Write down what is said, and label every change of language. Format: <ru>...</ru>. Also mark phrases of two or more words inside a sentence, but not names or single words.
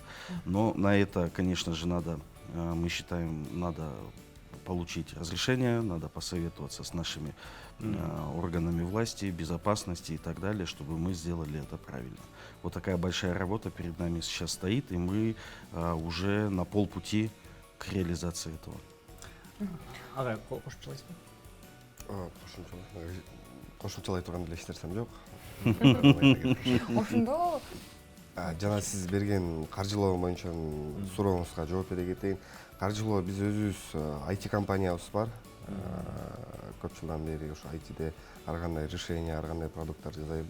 <ru>Но на это, конечно же, мы считаем, надо получить разрешение, надо посоветоваться с нашими органами власти, безопасности и так далее, чтобы мы сделали это правильно. Вот такая большая работа перед нами сейчас стоит, и мы уже на полпути к реализации этого.</ru> <ky>Агай, кошумчалайсызбы? Кошумчалай турган эле эч нерсем жок. Ошондо Жана сиз берген каржылоо боюнча сурооңузга жооп бере кетейин. Каржылоо биз өзүбүз IT компаниябыз бар. Көп жылдан бери ошо ITде ар кандай решение, ар кандай продукттар жасайбыз.</ky>